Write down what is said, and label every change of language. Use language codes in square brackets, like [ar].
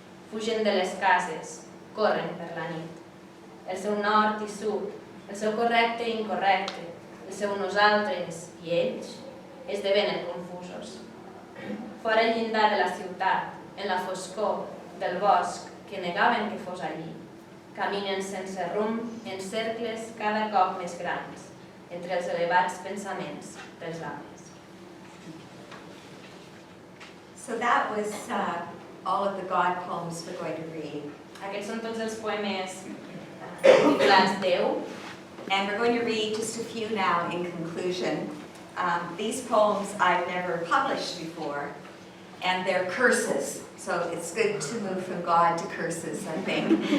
[ca] Fugen de les cases, corren per la nit. El seu nord i sud, el seu correcte i incorrecte, el seu nosaltres i ells, esdevenen confusos. Fora el llindar de la ciutat, en la foscor del bosc que negaven que fos allí, caminen sense rumb en cercles cada cop més grans, entre els elevats pensaments dels homes. [en] So that was all of the God poems we're going to read. [ca] Aquests són tots els poemes titulats Déu. [en] And we're going to read just a few now in conclusion. These poems I've never published before, and they're curses. So it's good to move from God to curses, I think.